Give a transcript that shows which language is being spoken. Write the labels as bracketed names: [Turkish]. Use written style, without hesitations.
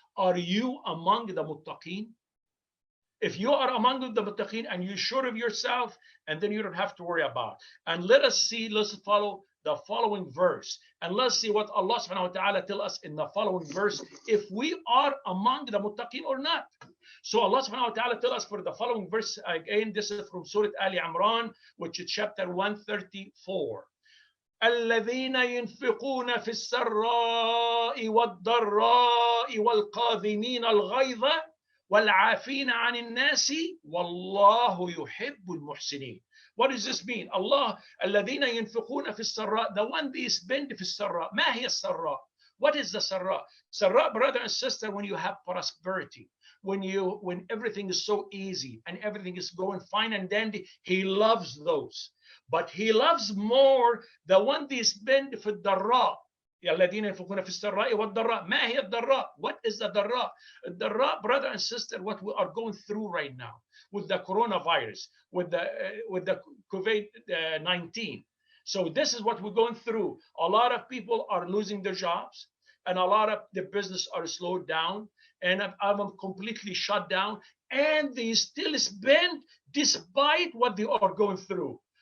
[English] Are you among the muttaqeen? If you are among the muttaqeen and you're sure of yourself, and then you don't have to worry about. And let us see, let's follow the following verse. And let's see what Allah subhanahu wa ta'ala tell us in the following verse, if we are among the muttaqin or not. So Allah subhanahu wa ta'ala tell us for the following verse, again, this is from Surah Ali Imran, which is chapter 134. [Arabic] الذين ينفقون في السراء والضراء والكاظمين الغيظ والعافين عن الناس والله يحب المحسنين. [English] What does this mean? [Arabic] Allah, الذين ينفقون في السراء, [English] the one they spend [Arabic] في السراء. ما هي السراء? [English] What is the سراء? سراء, brother and sister, when you have prosperity, when everything is so easy and everything is going fine and dandy, He loves those. But He loves more the one they spend [Arabic] في الضراء. الذين ينفقون في السراء والضراء. ما هي الضراء? [English] What is the ضراء? الضراء, brother and sister, what we are going through right now with the coronavirus, with the COVID-19. So this is what we're going through. A lot of people are losing their jobs, and a lot of the business are slowed down, and I'm completely shut down, and they still spend despite what they are going through.